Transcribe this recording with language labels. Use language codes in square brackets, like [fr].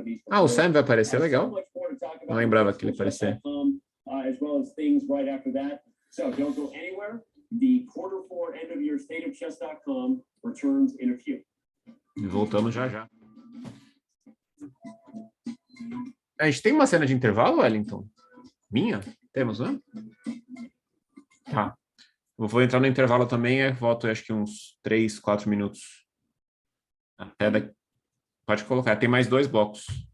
[pt] Ah, o Sam vai aparecer, legal. Não lembrava que ele ia aparecer. [en] As well as things right after that. So don't go anywhere. The Q4 end of year state of Chess.com returns in a few. [pt] E voltamos já já. A gente tem uma cena de intervalo, Wellington? Minha? Temos, né? Tá. Eu vou entrar no intervalo também, volto acho que uns 3, 4 minutos. Até daqui. Pode colocar, tem mais 2 blocos.